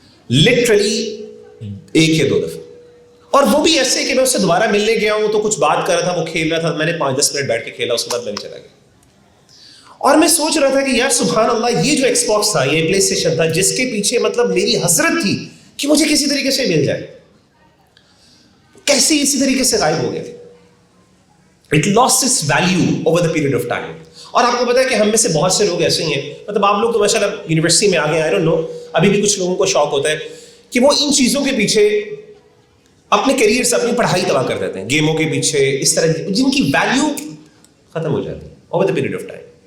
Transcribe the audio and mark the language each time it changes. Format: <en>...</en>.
<ur>Literally 1 یا 2 دفعہ. اور وہ بھی ایسے کہ میں اس سے دوبارہ ملنے گیا ہوں تو کچھ بات کر رہا تھا, وہ کھیل رہا تھا, میں نے 5-10 منٹ بیٹھ کے کھیلا, اس کے بعد میں بھی چلا گیا. اور میں سوچ رہا تھا کہ یار سبحان اللہ, یہ جو ایکس باکس تھا, یہ پلے اسٹیشن تھا, جس کے پیچھے مطلب میری حسرت تھی کہ مجھے کسی طریقے سے مل جائے, کیسے اسی طریقے سے غائب ہو گیا تھا.</ur> <en>It lost its value over the period of time.</en> <ur>اور آپ کو پتا ہے کہ ہم میں سے بہت سے لوگ ایسے ہی ہیں, مطلب آپ لوگ تو ماشاءاللہ یونیورسٹی میں آ گئے,</ur> <en>I don't know,</en> <ur>ابھی بھی کچھ لوگوں کو شوق ہوتا ہے کہ وہ ان چیزوں کے پیچھے اپنے کیریئر سے اپنی پڑھائی تباہ کر دیتے ہیں, گیموں کے پیچھے, اس طرح جن کی ویلیو ختم ہو جاتی ہے</ur> <en>over the period of time.</en>